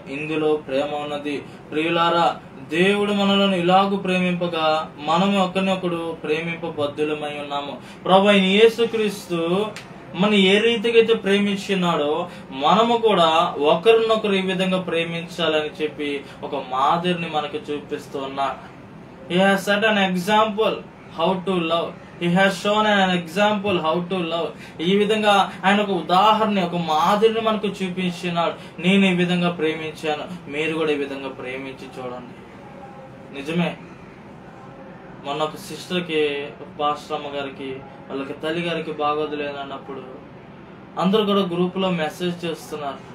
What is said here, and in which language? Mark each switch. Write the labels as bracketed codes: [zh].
[te] ఇందులో ప్రేమ ఉన్నది. ప్రియులారా, దేవుడు మనలను ఇలాగు ప్రేమింపగా మనము ఒకరినొకడు ప్రేమింపబద్ధులమై ఉన్నాము. ప్రభువైన యేసుక్రీస్తు మన ఏ రీతిగా అయితే ప్రేమించినాడో మనము కూడా ఒకరినొకరు ఈ విధంగా ప్రేమించాలని చెప్పి ఒక మాదిరిని మనకు చూపిస్తూ ఉన్నాడు. [en] He has set an example how to love. He has shown an example how to love. [te] ఈ విధంగా ఆయన ఒక ఉదాహరణ, ఒక మాదిరిని మనకు చూపించినాడు. నేను ఈ విధంగా ప్రేమించాను, మీరు కూడా ఈ విధంగా ప్రేమించి చూడండి. నిజమే, మొన్న ఒక సిస్టర్కి, పాస్టర్ అమ్మ గారికి, వాళ్ళకి తల్లి గారికి బాగోదులేదు అన్నప్పుడు అందరూ కూడా గ్రూపులో మెసేజ్ చేస్తున్నారు.